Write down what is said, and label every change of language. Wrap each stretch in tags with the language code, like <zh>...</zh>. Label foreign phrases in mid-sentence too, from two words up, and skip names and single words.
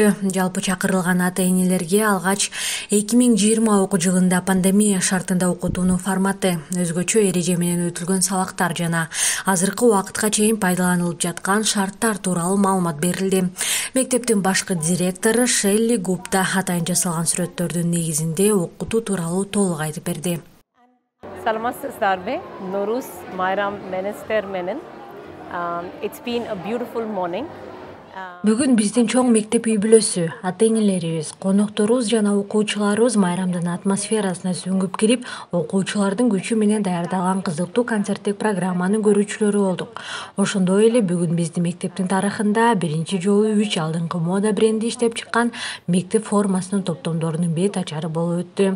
<ky>Жалпы чакырылган ата-энелерге алгач 2020 окуу жылында пандемия шартында окутуунун форматы, өзгөчө эреже менен өтүлгөн сабактар жана азыркы убакытка чейин пайдаланылып жаткан шарттар тууралуу маалымат берилди. Мектептин башкы директору Шелли Гупта атайын жасалган сүрөттөрдүн негизинде окутуу тууралуу толук айтып берди. Саламатсыздарбы? Нооруз майрам менестер менен.</ky> <en>It's been a beautiful morning.</en> <ky>Бүгүн биздин чоң мектеп үй-бүлөсү, ата-энелерибиз, конокторубуз жана окуучуларыбыз майрамдын атмосферасына сүңгүп кирип, окуучулардын күчү менен даярдалган кызыктуу концерттик программанын көрүүчүлөрү болдук. Ошондой эле бүгүн биздин мектептин тарыхында биринчи жолу 3 алдыңкы мода бренди иштеп чыккан мектеп формасынын топтомдорунун бет ачары болуп өттү.</ky>